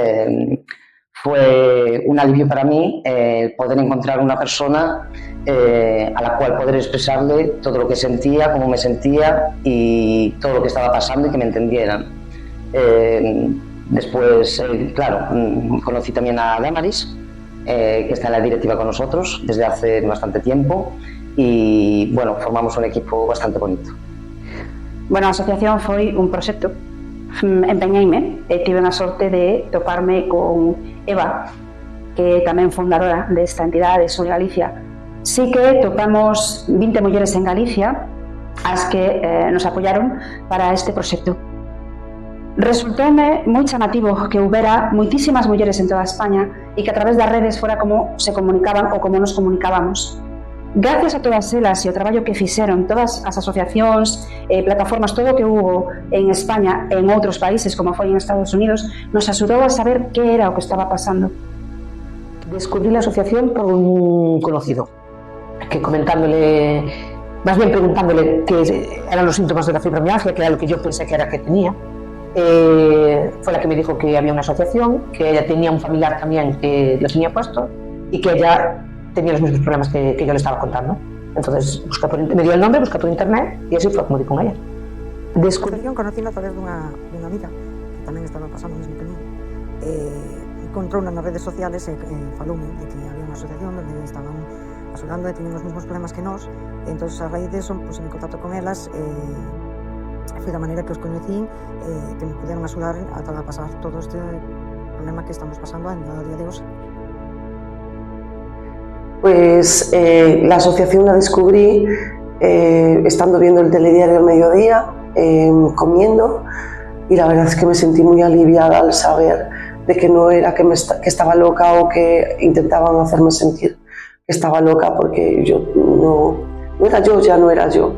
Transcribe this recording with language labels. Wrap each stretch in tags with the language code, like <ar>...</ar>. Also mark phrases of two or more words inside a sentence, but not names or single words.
<es>Fue un alivio para mí poder encontrar una persona a la cual poder expresarle todo lo que sentía, cómo me sentía y todo lo que estaba pasando y que me entendieran. Después, claro, conocí también a Damaris, que está en la directiva con nosotros desde hace bastante tiempo, y, bueno, formamos un equipo bastante bonito. Bueno,</es> <gl>a asociación foi un proxecto. Empeñeime e tive a sorte de toparme con Eva, que é tamén fundadora desta entidade de Sur Galicia. Sí que topamos 20 mulleres en Galicia as que nos apoyaron para este proxecto. Resultoume moi chamativo que houbera moitísimas mulleres en toda España e que a través das redes fora como se comunicaban ou como nos comunicábamos. Gracias a todas elas e o traballo que fixeron todas as asociacións, plataformas, todo o que hubo en España e en outros países, como foi en Estados Unidos, nos axudou a saber que era o que estaba pasando.</gl> <es>Descubrí la asociación por un conocido, que comentándole, más bien preguntándole qué eran los síntomas de la fibromialgia, que era lo que yo pensé que era que tenía, fue la que me dijo que había una asociación, que ella tenía un familiar también que lo tenía puesto y que ella tenía los mismos problemas que yo le estaba contando. Entonces me dio el nombre, busqué por internet y así fue como di con ella.</es> <gl>Descubrición conocida a través dunha amiga que tamén estaba pasando o mesmo que mí. Encontrou nas redes sociales e faloume de que había unha asociación onde estaban axudando e tiñen os mesmos problemas que nós. Entón, a raíz de eso, pues, en contacto con elas, foi da maneira que os coñecín, que me puderon axudar a pasar todo este problema que estamos pasando a día de hoxe.</gl> <es>Pues la asociación la descubrí estando viendo el telediario al mediodía, comiendo, y la verdad es que me sentí muy aliviada al saber de que no era que estaba loca o que intentaban hacerme sentir que estaba loca, porque yo no era yo, ya no era yo.</es>